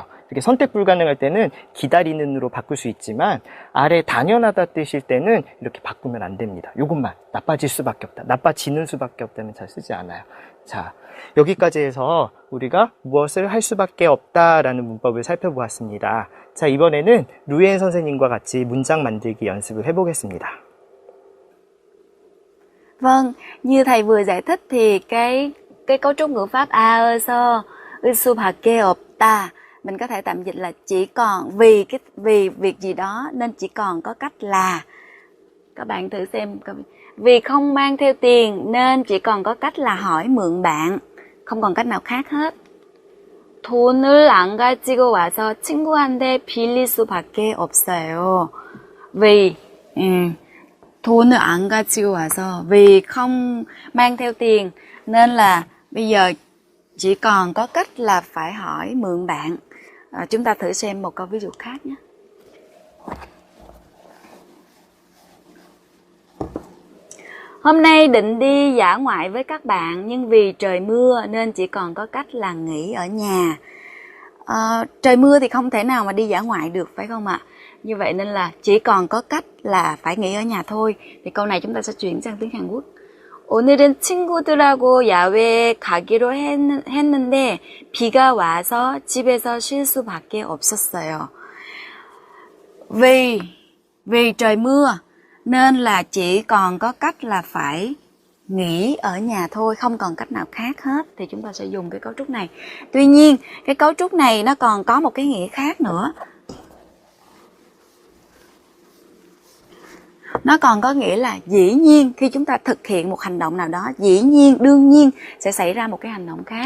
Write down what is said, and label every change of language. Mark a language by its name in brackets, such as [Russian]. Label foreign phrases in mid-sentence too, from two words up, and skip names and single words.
[Korean] 이렇게 선택 불가능할 때는 기다리는으로 바꿀 수 있지만 아래 당연하다 뜻일 때는 이렇게 바꾸면 안 됩니다. 요것만 나빠질 수밖에 없다, 나빠지는 수밖에 없다면 잘 쓰지 않아요. 자, 여기까지 해서 우리가 무엇을 할 수밖에 없다라는 문법을 살펴보았습니다. 자, 이번에는 루엔 선생님과 같이 문장 만들기 연습을 해보겠습니다. [Vietnamese] Vâng, như thầy vừa giải thích thì cái cấu trúc ngữ pháp [Korean] 아서 수밖에 없다 [Vietnamese] mình có thể tạm dịch là chỉ còn vì việc gì đó nên chỉ còn có cách là. Các bạn thử xem, vì không mang theo tiền nên chỉ còn có cách là hỏi mượn bạn, không còn cách nào khác hết. [Korean] 돈을 안 가지고 와서 친구한테 빌릴 수밖에 없어요. [Vietnamese] vì [Korean] 돈을 안 가지고 와서 [Vietnamese] vì không mang theo tiền nên là bây giờ chỉ còn có cách là phải hỏi mượn bạn. Chúng ta thử xem một câu ví dụ khác nhé. Hôm nay định đi dã ngoại với các bạn nhưng vì trời mưa nên chỉ còn có cách là nghỉ ở nhà. Trời mưa thì không thể nào mà đi dã ngoại được phải không ạ? Như vậy nên là chỉ còn có cách là phải nghỉ ở nhà thôi. Thì câu này chúng ta sẽ chuyển sang tiếng Hàn Quốc. [Korean] 오늘은 친구들하고 야외에 가기로 했는데 비가 와서 집에서 쉴 수밖에 없었어요. [Vietnamese] Vì trời mưa nên là chỉ còn có cách là phải nghỉ ở nhà thôi, không còn cách nào khác hết. Thì chúng ta sẽ dùng cái cấu trúc này. Tuy nhiên cái cấu trúc này nó còn có một cái nghĩa khác nữa. Nó còn có nghĩa là dĩ nhiên khi chúng ta thực hiện một hành động nào đó, dĩ nhiên, đương nhiên sẽ xảy ra một cái hành động khác.